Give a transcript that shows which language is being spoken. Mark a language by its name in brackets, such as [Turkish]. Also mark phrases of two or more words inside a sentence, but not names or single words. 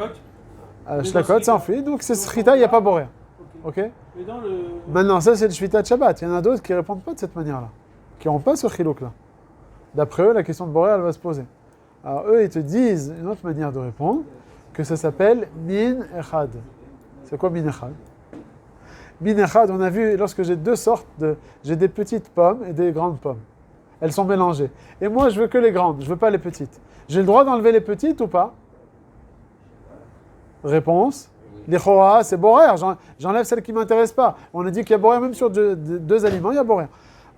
[French] Shlakot, c'est enfoui, donc c'est Srita, il n'y a pas borer. Ok? Mais dans le. Maintenant, ça, c'est le [Hebrew] שביתת שבת. [French] Il y en a d'autres qui ne répondent pas de cette manière-là, qui n'ont pas ce chilouk-là. D'après eux, la question de borer, elle va se poser. Alors, eux, ils te disent une autre manière de répondre, que ça s'appelle [Hebrew] מין אחד. [French] C'est quoi [Hebrew] מין אחד? מין אחד, [French] on a vu, lorsque j'ai deux sortes j'ai des petites pommes et des grandes pommes. Elles sont mélangées. Et moi, je veux que les grandes, je veux pas les petites. J'ai le droit d'enlever les petites ou pas? Réponse. Les choa, c'est borer. J'enlève celles qui ne m'intéressent pas. On a dit qu'il y a borer même sur deux aliments, il y a borer.